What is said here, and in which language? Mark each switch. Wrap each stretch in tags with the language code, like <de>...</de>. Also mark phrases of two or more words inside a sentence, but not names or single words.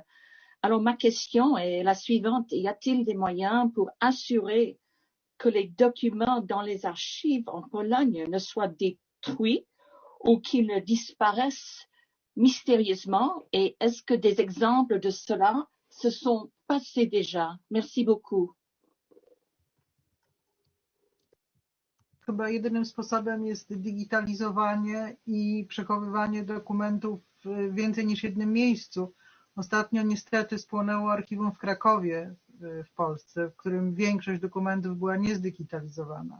<fr>Alors, ma question est la suivante. Y a-t-il des moyens pour assurer que les documents dans les archives en Pologne ne soient détruits ou qu'ils ne disparaissent mystérieusement? Et est-ce que des exemples de cela se sont passés déjà? Merci beaucoup.</fr> <pl>Chyba jedynym sposobem jest digitalizowanie i przechowywanie dokumentów w więcej niż jednym miejscu. Ostatnio niestety spłonęło archiwum w Krakowie w Polsce, w którym większość dokumentów była niezdigitalizowana.</pl>